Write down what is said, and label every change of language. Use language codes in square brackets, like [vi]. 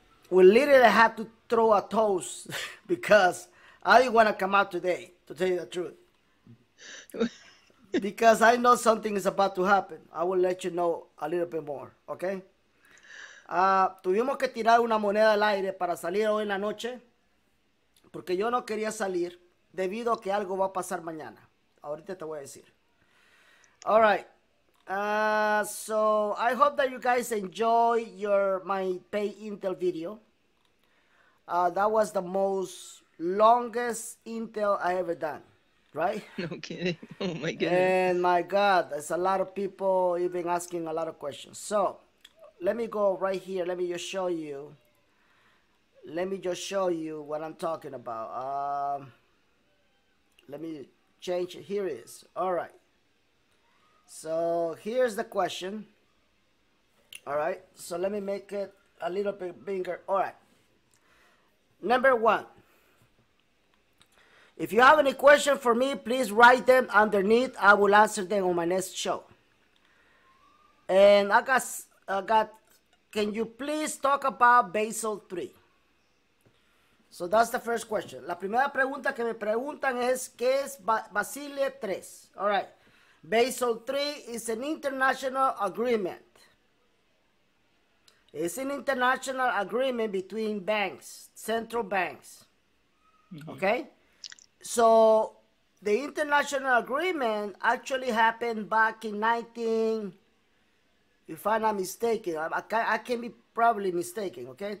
[en] We literally had to throw a toast because I didn't want to come out today, to tell you the truth. Because I know something is about to happen. I will let you know a little bit more, okay? [es] Tuvimos que tirar una moneda al aire para salir hoy en la noche, porque yo no quería salir debido a que algo va a pasar mañana. Ahorita te voy a decir. [en] All right. So I hope that you guys enjoy my pay intel video. That was the most longest intel I ever done. Right? No kidding. Oh my goodness. And my God, there's a lot of people even asking a lot of questions. So let me go right here. Let me just show you. Let me just show you what I'm talking about. Let me change it. Here it is. All right. So here's the question. All right. So let me make it a little bit bigger. All right. Number one. If you have any questions for me, please write them underneath. I will answer them on my next show. And I got, can you please talk about Basel III? So that's the first question. [es] La primera pregunta que me preguntan es, ¿qué es Basile III? [en] All right. Basel III is an international agreement. It's an international agreement between banks, central banks. Okay? So the international agreement actually happened back in if I'm not mistaken, I can be probably mistaken, okay?